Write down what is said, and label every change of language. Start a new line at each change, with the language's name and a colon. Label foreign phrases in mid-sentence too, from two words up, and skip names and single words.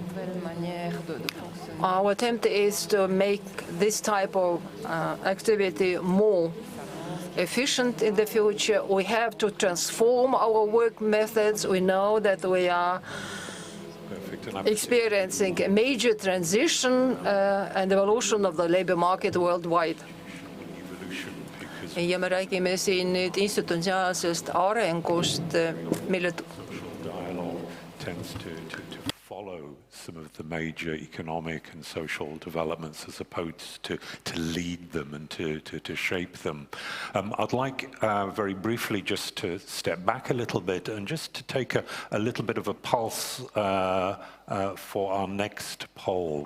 English: Our attempt is to make this type of activity more efficient in the future. We have to transform our work methods. We know that we are experiencing a major transition and evolution of the labor market worldwide.
Estonian: ja me räägime siin nüüd institutsionaalsest arengust, mille
English: dialogue tends to follow some of the major economic and social developments as opposed to lead them and to shape them. I'd like very briefly just to step back a little bit and just to take a little bit of a pulse for our next poll.